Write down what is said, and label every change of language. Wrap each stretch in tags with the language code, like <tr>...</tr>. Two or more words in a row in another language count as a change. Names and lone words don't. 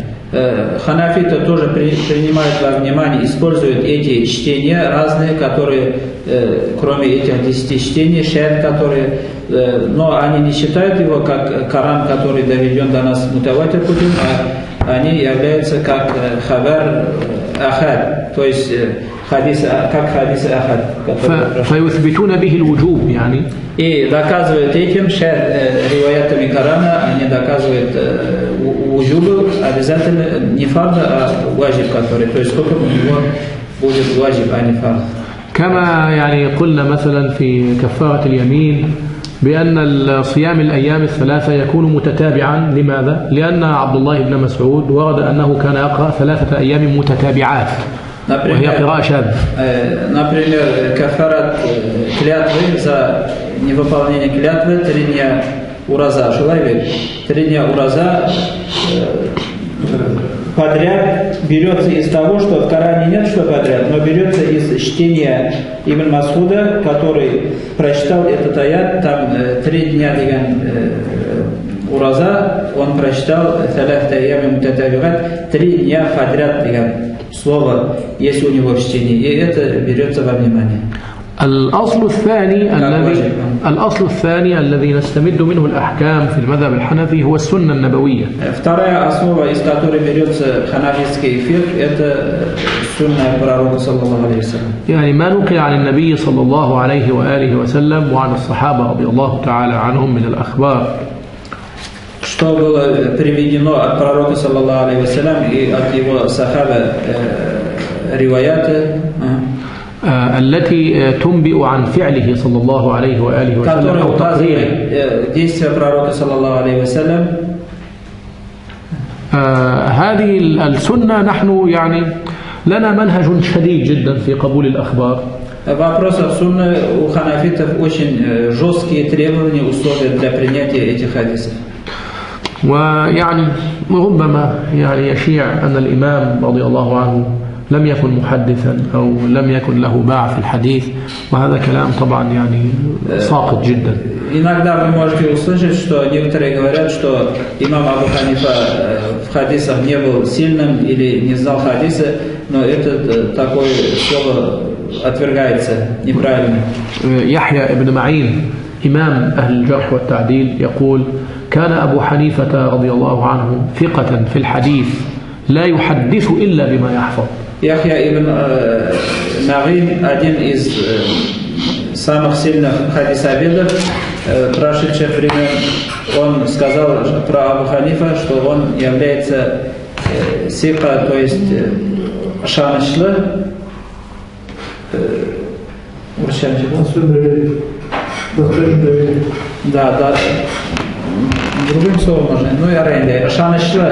<ru>Ханафиты тоже принимают во внимание, используют эти чтения разные, которые, кроме этих 10 чтений, шад, которые, но они не считают его как Коран, который доведен до нас мутаватир путем, а они являются как</ru> <ar>خبر آحاد,</ar> <ru>то есть как</ru> <ar>حديث آحاد. فيثبتون به الوجوب يعني.</ar> <ru>И доказывают этим риваятами Корана, они доказывают вуджубу, обязательно не фард, а ваджиб, который, то есть сколько у него будет ваджиб, а не фард.</ru> <ar>كما قلنا مثلا في كفارة اليمين بأن صيام الأيام الثلاثة يكون متتابعا. لماذا؟ لأن عبد الله بن مسعود ورد أنه كان يقرأ 3 أيام متتابعات، وهي قراءة شاذة.</ar> <ru>Например, кафарат клятвы за невыполнение клятвы 3 дня ураза. Человек 3 дня ураза подряд берется из того, что в Коране нет, что подряд, но берется из чтения Ибн Масуда, который прочитал этот аят, там 3 дня ураза, он прочитал 3 дня подряд слово есть у него в чтении, и это берется во внимание.</ru> <ar>الأصل الثاني الذي نستمد منه الأحكام في المذهب الحنفي هو السنة النبوية.</ar> <ru>Вторая основа, из которой берется ханафитский фикх, это сунна пророка</ru> <ar>صلى الله عليه وسلم. يعني ما نقل عن النبي صلى الله عليه وآله وسلم وعن الصحابة رضي الله تعالى عنهم من الأخبار.</ar> <ru>Что было приведено от пророка</ru> <ar>صلى الله عليه وسلم</ar> <ru>и от его сахаба риваяты.</ru> <ar>التي تنبئ عن فعله صلى الله عليه وآله وسلم أو تقريره.</ar> <ru>действия пророка</ru> <ar>صلى الله عليه وسلم. هذه السنة نحن يعني لنا منهج شديد جدا في قبول الأخبار.</ar> <ru>В вопросах сунны у ханафитов очень жесткие требования, условия для принятия этих хадисов.</ru> <ar>ويعني ربما يعني يشيع أن الإمام رضي الله عنه لم يكن محدثا أو لم يكن له باع في الحديث، وهذا كلام طبعا يعني ساقط جدا.</ar> <ru>Иногда вы можете услышать, что некоторые говорят, что имам Абу Ханифа в хадисах не был сильным или не знал хадисы, но это такое слово отвергается неправильно.</ru> <ar>يحيى ابن معين إمام أهل الجرح والتعديل يقول: كان أبو حنيفة رضي الله عنه ثقة في الحديث لا يحدث إلا بما يحفظ.</ar> <ru>Яхья ибн Ма'ин, один из самых сильных хадисоведов прошедших времен, он сказал про Абу Ханифа, что он является сика, то есть шанычлы. Да, другим словом можно, ну и аренда, шанычлы.</ru>